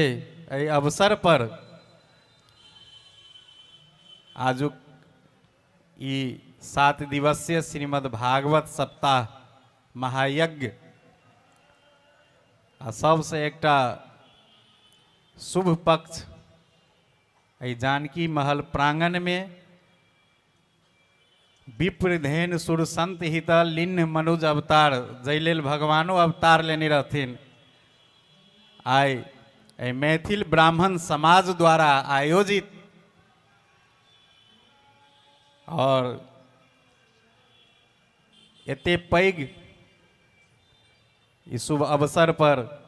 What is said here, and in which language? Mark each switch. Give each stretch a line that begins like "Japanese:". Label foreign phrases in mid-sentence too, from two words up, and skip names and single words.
Maithili: एहि अवसर पर आजुक ई 7 दिवसीय श्रीमद् भागवत सप्ताह महायज्ञ आ सबसे एकटा शुभ पक्ष एहि जानकी महल प्रांगण में
Awadhi: विप्रधेन सुर संत हित लिन्न मनुज अवतार
Maithili: जै लेल भगवानो अवतार लेने रहथिन। आइ मैथिल ब्राह्मण समाज द्वारा आयोजित और एते पैघ ई शुभ अवसर पर